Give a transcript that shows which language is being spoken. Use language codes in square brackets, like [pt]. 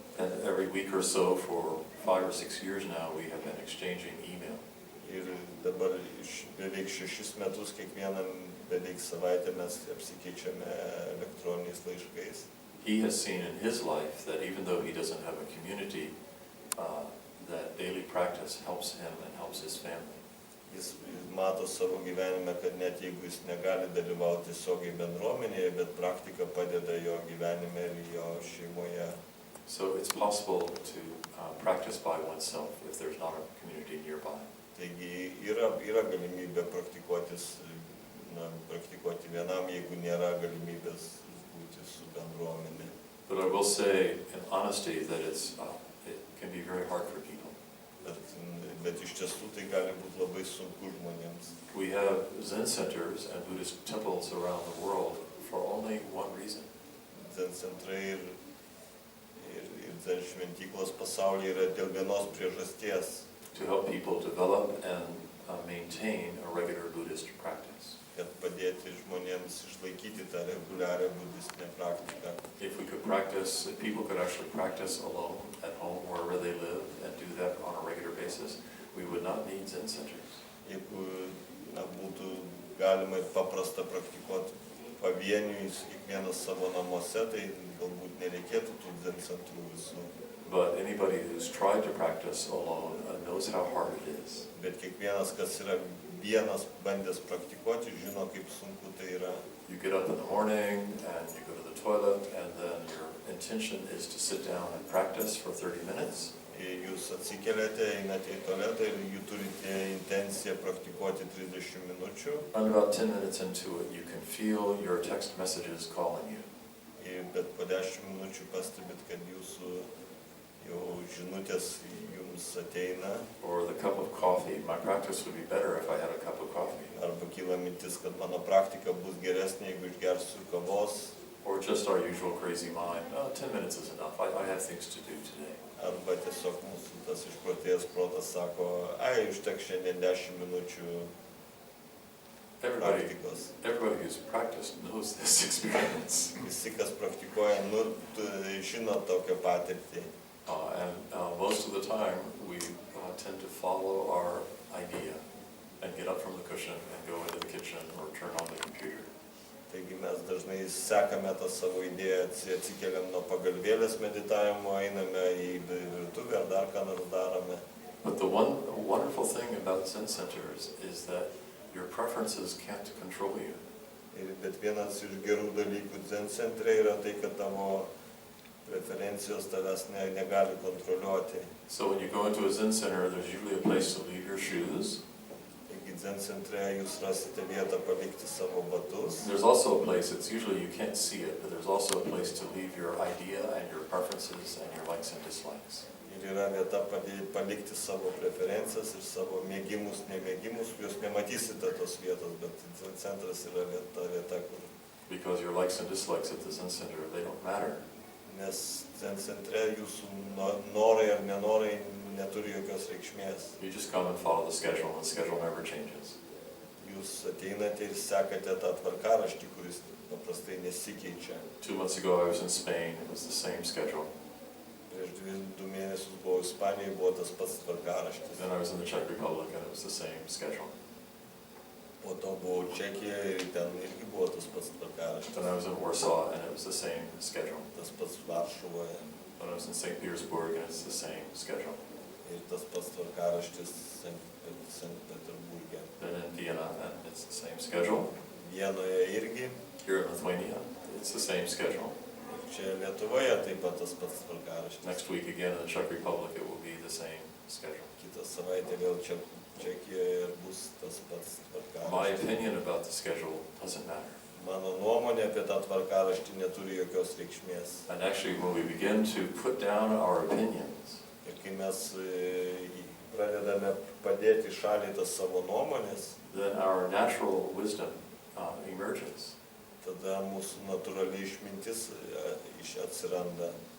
[en] And every week or so for 5 or 6 years now we have been exchanging email. [lt] Ir dabar beveik 6 metus kiekvieną beveik savaitę mes apsikeičiame elektroniniais laiškais. [en] He has seen in his life that even though he doesn't have a community, that daily practice helps him and helps his family. [lt] Jis mato savo gyvenime, kad net jeigu jis negali dalyvauti tiesiogiai bendruomenėje, bet praktika padeda jo gyvenime ir jo šeimoje. [en] So it's possible to practice by oneself if there's not a community nearby. [lt] Taigi yra galimybė praktikuoti vienam, jeigu nėra galimybės būti su bendruomenė. [en] But I will say in honesty that it can be very hard for people. [lt] Bet iš tiesų tai gali būti labai sunku žmonėms. [en] We have Zen centers and Buddhist temples around the world for only one reason. [lt] Zen centrai ir Zen šventyklos pasaulyje yra dėl vienos priežasties. [en] To help people develop and maintain a regular Buddhist practice. [lt] Kad padėti žmonėms išlaikyti tą reguliarią budistinę praktiką. [en] If we could practice, if people could actually practice alone at home wherever they live and do that on a regular basis, we would not need Zen centers. [lt] Jeigu būtų galima ir paprasta praktikuoti pavieniui, kiekvienas savo namuose, tai galbūt nereikėtų tų Zen centrų visų. [en] But anybody who's tried to practice alone knows how hard it is. [lt] Bet kiekvienas, kas yra vienas bandęs praktikuoti, žino, kaip sunku tai yra. [en] You get up in the morning and you go to the toilet and then your intention is to sit down and practice for 30 minutes. [lt] Jūs atsikeliate, einate į tualetą ir jūs turite intenciją praktikuoti 30 minučių. [en] And about 10 minutes into it, you can feel your text messages calling you. [lt] Bet po 10 minučių pastebit, kad jūsų jau žinutės jums ateina. [en] Or the cup of coffee. My practice would be better if I had a cup of coffee. [lt] Arba kyla mintis, kad mano praktika bus geresnė, jeigu išgersiu kavos. [en] Or just our usual crazy mind. 10 minutes is enough. I have things to do today. [lt] Arba tiesiog mūsų tas išprotėjęs protas sako, užteks šiandien 10 minučių praktikos. [en] Everybody who's practiced knows this experience. [lt] Visi, kas praktikuoja, žino tokią patirtį. [en] And most of the time, we tend to follow our idea and get up from the cushion and go into the kitchen or turn on the computer. [lt] Taigi mes dažnai sekame tą savo idėją, atsikeliam nuo pagalvėlės meditavimo, einame į virtuvę ar dar ką nors darome. [en] But the one wonderful thing about Zen centers is that your preferences can't control you. [lt] Bet vienas iš gerų dalykų Zen centre yra tai, kad tavo preferencijos tavęs negali kontroliuoti. [en] So when you go into a Zen center, there's usually a place to leave your shoes. [lt] Taigi Zen centre jūs rasite vietą palikti savo batus. [en] There's also a place, it's usually you can't see it, but there's also a place to leave your idea and your preferences and your likes and dislikes. [lt] ir yra vieta palikti savo preferencijas ir savo mėgimus, nemėgimus. Jūs nematysite tos vietos, bet Zen centras yra vieta, kur... [en] Because your likes and dislikes at the Zen Center, they don't matter. [lt] Nes Zen centre jūsų norai ar nenorai neturi jokios reikšmės. [en] You just come and follow the schedule, and the schedule never changes. [lt] Jūs ateinate ir sekate tą tvarkaraštį, kuris paprastai nesikeičia. [en] 2 months ago I was in Spain, it was the same schedule. [lt] Prieš 2 mėnesius buvau Ispanijoje, buvo tas pats tvarkaraštis. [en] Then I was in the Czech Republic, and it was the same schedule. [lt] Po to buvau Čekijoje ir ten irgi buvo tas pats tvarkaraštis. [en] Then I was in Warsaw, and it was the same schedule. [lt] Tas pats Varšuvoje [en] Then I was in St. Petersburg, and it's the same schedule. [lt] ir tas pats tvarkaraštis Sankt Peterburge. [en] Then in Vienna, and it's the same schedule. [lt] Vienoje irgi. [en] Here in Lithuania, it's the same schedule. [lt] Ir čia Lietuvoje taip pat tas pats tvarkaraštis. [en] Next week again in the Czech Republic, it will be the same schedule. [lt] Kitą savaitę vėl čia Čekijoje ir bus tas pats [en] My [lt] tvarkaraštis. [en] opinion about the schedule doesn't matter. [lt] Mano nuomonė apie tą tvarkaraštį neturi jokios reikšmės. [en] And actually, when we begin to put down our opinions, [lt] Ir kai mes pradedame padėti šaliai tas savo nuomonės, [en] then our natural wisdom emerges. [lt] tada mūsų natūrali išmintis atsiranda.